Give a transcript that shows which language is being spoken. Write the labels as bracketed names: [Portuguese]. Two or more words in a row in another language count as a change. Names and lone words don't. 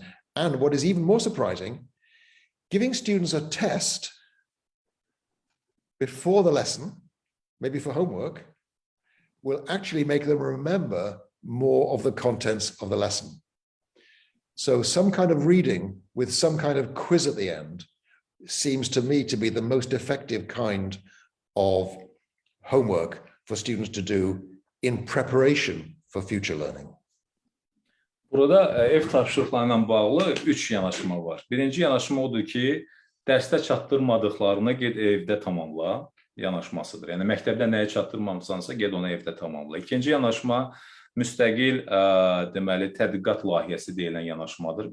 [English] And what is even more surprising, giving students a test before the lesson, maybe for homework, will actually make them remember more of the contents of the lesson. So some kind of reading with some kind of quiz at the end seems to me to be the most effective kind of homework for students to do in preparation for future learning. [Azerbaijani] Burada ev tapşırıqlarıyla bağlı 3 yanaşma var. Birinci yanaşma odur ki, dərsdə çatdırmadıqlarını get evdə tamamla yanaşmasıdır. Yəni məktəbdə nəyə çatdırmamısansa, get onu evdə tamamla. İkinci yanaşma müstəqil deməli tədqiqat layihəsi deyilən yanaşmadır.